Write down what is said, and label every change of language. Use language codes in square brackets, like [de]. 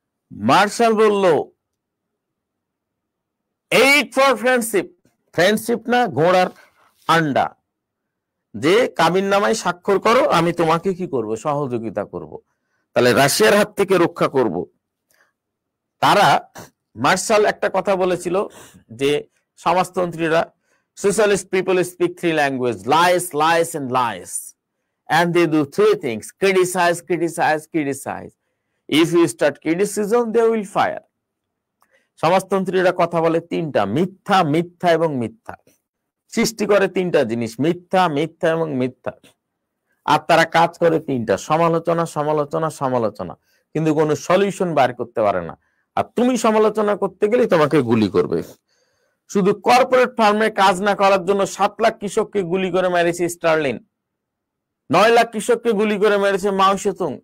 [bn] Martial বলল [en] eight for friendship, [bn] friendship না ঘোড়ার আন্ডা, যে কাবিন নামায় স্বাক্ষর করো, আমি তোমাকে কি করব? সহযোগিতা করব, তাহলে রাশিয়ার হাত থেকে রক্ষা করব। তারা মার্শাল একটা কথা বলেছিল যে সমাজতন্ত্রীরা, [en] socialist people speak 3 languages, lies, lies and lies, and they do 3 things: criticize, criticize, criticize. If you start criticism, they will fire. [bn] সমাজতন্ত্রীরা কথা বলে 3টা, মিথ্যা, মিথ্যা এবং মিথ্যা। সৃষ্টি করে 3টা জিনিস, মিথ্যা, মিথ্যা এবং মিথ্যা। আর তারা কাজ করে 3টা, সমালোচনা, সমালোচনা, সমালোচনা, কিন্তু কোনো সলিউশন বার করতে পারে না। আর তুমি সমালোচনা করতে গেলে তোমাকে গুলি করবে। শুধু কর্পোরেট ফার্মে কাজ না করার জন্য 7 লাখ কৃষককে গুলি করে মেরেছে স্টার্লিন, 9 লাখ কৃষককে গুলি করে মেরেছে মাও সেতুং।